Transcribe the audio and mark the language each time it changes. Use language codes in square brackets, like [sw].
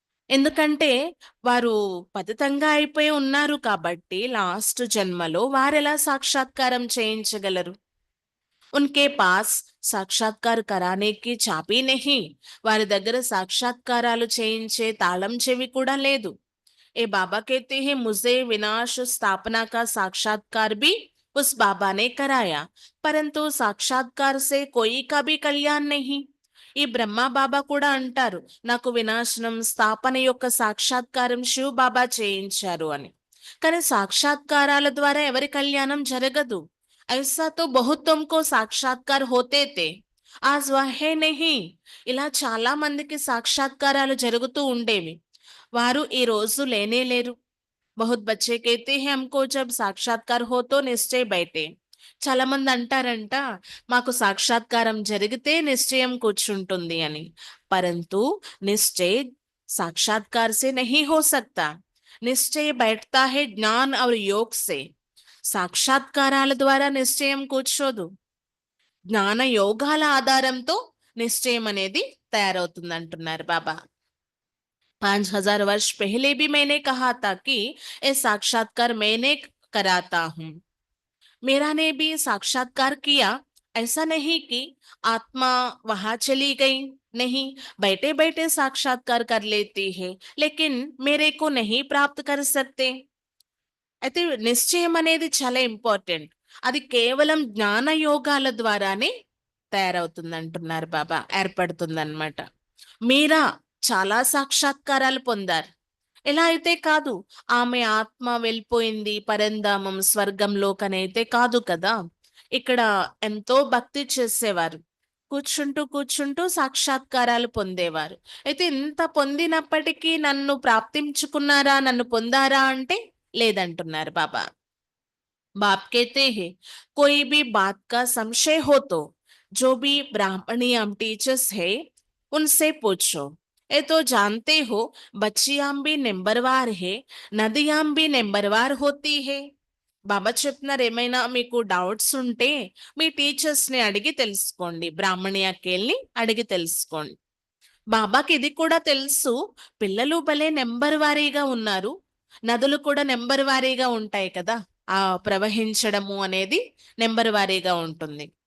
[te] ఎందుకంటే వారు పతితంగా అయిపోయి ఉన్నారు కాబట్టి లాస్ట్ జన్మలో వారెలా సాక్షాత్కారం చేయించగలరు? [hi] उनके पास సాక్షాత్కార్ కరానేకి చాబీ నెహి, [te] వారి దగ్గర సాక్షాత్కారాలు చేయించే తాళం చెవి కూడా లేదు. [hi] ఏ బాబా कहते हैं मुझे विनाश स्थापना का साक्षात्कार भी उस बाबा ने कराया, परंतु साक्षात्कार से कोई का भी कल्याण नहीं. [te] ఈ బ్రహ్మ బాబా కూడా అంటారు, నాకు వినాశనం స్థాపన యొక్క సాక్షాత్కారం శివ బాబా చేయించారు అని. కానీ సాక్షాత్కారాల ద్వారా ఎవరి కళ్యాణం జరగదు. [hi] ऐसा तो बहुतों को साक्षात्कार होते थे, आज वह है नहीं. [te] ఇలా చాలా మందికి సాక్షాత్కారాలు జరుగుతూ ఉండేవి, వారు ఈ రోజు లేనే లేరు. [hi] बहुत बच्चे कहते हैं हमको जब साक्षात्कार हो तो निश्चय बैठे. [te] చాలా మంది అంటారంట, మాకు సాక్షాత్కారం జరిగితే నిశ్చయం కూర్చుంటుంది అని. [hi] परंतु निश्चय साक्षात्कार से नहीं हो सकता. निश्चय बैठता है ज्ञान और योग से. [te] సాక్షాత్కారాల ద్వారా నిశ్చయం కూర్చోదు, జ్ఞాన యోగాల ఆధారంతో నిశ్చయం అనేది తయారవుతుంది అంటున్నారు బాబా. [hi] 5000 वर्ष पहले भी मैंने कहा था कि ये साक्षात्कार मैंने कराता हूं. मेरा ने भी साक्षात्कार किया. ऐसा नहीं कि आत्मा वहां चली गई, नहीं, बैठे बैठे साक्षात्कार कर लेती है, लेकिन मेरे को नहीं प्राप्त कर सकते. [te] అయితే నిశ్చయం అనేది చాలా ఇంపార్టెంట్. అది కేవలం జ్ఞాన యోగాల ద్వారానే తయారవుతుంది అంటున్నారు బాబా, ఏర్పడుతుందన్నమాట. మీరా చాలా సాక్షాత్కారాలు పొందారు. ఎలా అయితే కాదు, ఆమె ఆత్మ వెళ్ళిపోయింది పరంధామం స్వర్గంలోకనైతే కాదు కదా. ఇక్కడ ఎంతో భక్తి చేసేవారు, కూర్చుంటూ సాక్షాత్కారాలు పొందేవారు. అయితే ఇంత పొందినప్పటికీ నన్ను ప్రాప్తించుకున్నారా, నన్ను పొందారా అంటే లేదంటున్నారు బాబా. [hi] बाप कहते हैं कोई भी बात का संशय हो तो जो भी ब्राह्मणी हम टीचर्स है उनसे पूछो। ये तो जानते हो बच्चियां भी नंबरवार है, नदियां भी नंबरवार होती है। [te] బాబా చెప్తున్నారు ఏమైనా మీకు డౌట్స్ ఉంటే మీ టీచర్స్ ని అడిగి తెలుసుకోండి, బ్రాహ్మణి అక్కేల్ని అడిగి తెలుసుకోండి. బాబాకి ఇది కూడా తెలుసు, పిల్లలు భలే నెంబర్ వారీగా ఉన్నారు, నదులు కూడా నెంబర్ వారీగా ఉంటాయి కదా, ఆ ప్రవహించడము అనేది నెంబర్ వారీగా ఉంటుంది.